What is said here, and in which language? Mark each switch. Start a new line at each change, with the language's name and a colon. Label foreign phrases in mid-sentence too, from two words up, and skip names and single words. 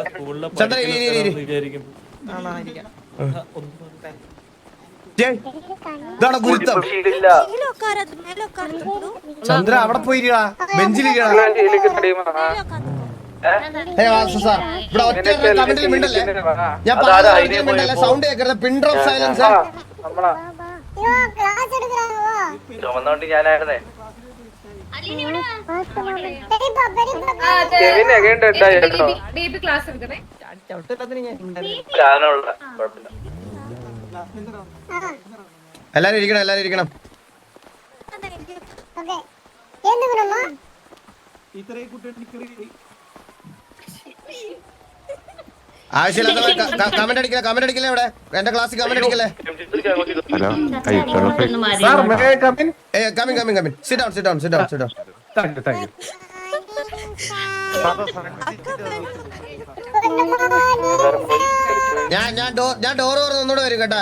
Malayalam: ചന്ദ്ര ഇതാണ് ഗുരുത്വം. ചന്ദ്ര അവിടെ പോയിരിക്കടാ, ബെഞ്ചിലിരിക്കടാ. സാർ ഇവിടെ ഒറ്റ കമന്റിൽ മിണ്ടല്ലേ, ഞാൻ പറഞ്ഞ മിണ്ടല്ലേ, സൗണ്ട് കേൾക്കരുത്.
English: pin drop silence.
Tamil: ஐயோ கிளாஸ் எடுக்கறாங்க, வா.
Malayalam: ചുമന്നോണ്ട് ഞാനായിരുന്നേ.
Tamil: பெரியப்பா
Malayalam: ബേബി ക്ലാസ് എടുക്കണേ. ഞാനുള്ള കുഴപ്പമില്ല. എല്ലാരും ഇരിക്കണം.
Tamil: ஓகே ஏந்து வரமா?
Malayalam: ടീച്ചറെ കുട്ടി ആവശ്യമില്ലാത്ത കമന്റ് അടിക്കല്ലേ ഇവിടെ എന്റെ ക്ലാസ്സിൽ കമന്റ് അടിക്കല്ലേ. ഹലോ. അയ്യോ
English: sir may I come in? coming sit down.
Malayalam: ഞാൻ ഡോർ തുറന്ന് ഒന്നുകൂടെ വരും കേട്ടാ.